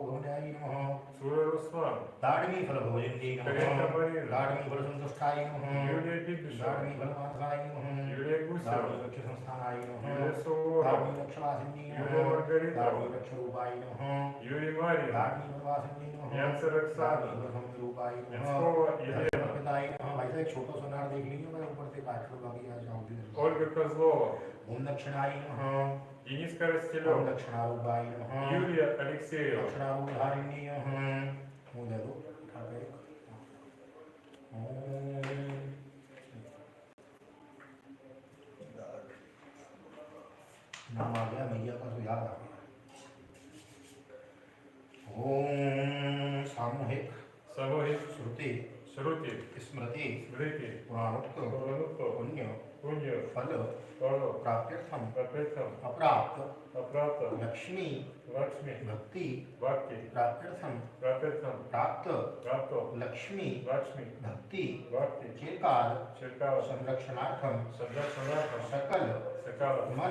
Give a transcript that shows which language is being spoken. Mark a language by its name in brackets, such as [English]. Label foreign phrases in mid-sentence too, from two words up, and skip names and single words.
[Russian] Сура Руслан, Карета Марина, Юлия Бибишева, Юлия Гусева, Юлия Суворова, Юлия Маргаритова, Юрий Марин, Янцер Оксана, Янцкова Елена, Ольга Козлова, Денис Коростелев, Юлия Алексеева, [Hindi] नाम आ गया मैया का तो याद आ गया। [Sanskrit] ओम सामूहिक श्रुति स्मृति पुराणोक्त पुण्य फल प्राप्त्यर्थम अप्राप्त लक्ष्मी भक्ति प्राप्त्यर्थम प्राप्त लक्ष्मी भक्ति चिरकाल संरक्षणार्थम सकल मन